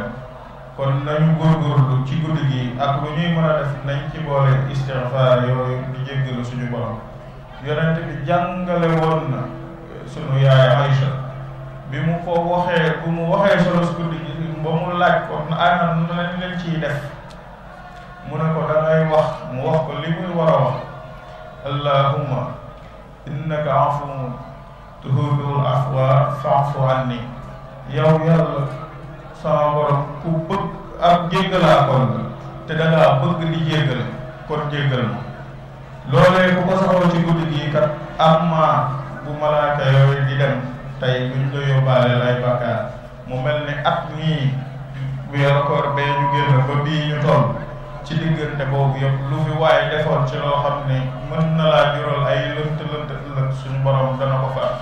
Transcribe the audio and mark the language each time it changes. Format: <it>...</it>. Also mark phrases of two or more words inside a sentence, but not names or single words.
<wo>kon nañu góorgóorlu ci guddi gi ak lu ñuy mën a def nañ ci boole istighfar yooyu di jéggalu suñu borom. yonent bi jàngale woon na sunu yaay Aïcha bi mu ko waxee bu mu waxee solo si guddi gi ba mu laaj ko ana nu leen ciy def mu ne ko dangay wax mu wax ko li muy war a wax</wo> <ar>اللهم إنك عفو تحب العفو فاعف عني.</ar> <wo>yow yàlla sama borom ku bëgg ak jéggalaakoon la te dangaa bëgg di jéggale kon jéggal ma. loolee bu ko saxoo ci guddi gi kat amma bu malaaka yooyu di dem tey buñ ko yóbbaale lay bakkaar mu mel ni at mii weeru koor bee ñu génn ba bii ñu toll ci diggante boobu yëpp lu fi waaye defoon ci loo xam ne mën na laa jural ay lënt ëllëg suñu borom dana ko far.</wo>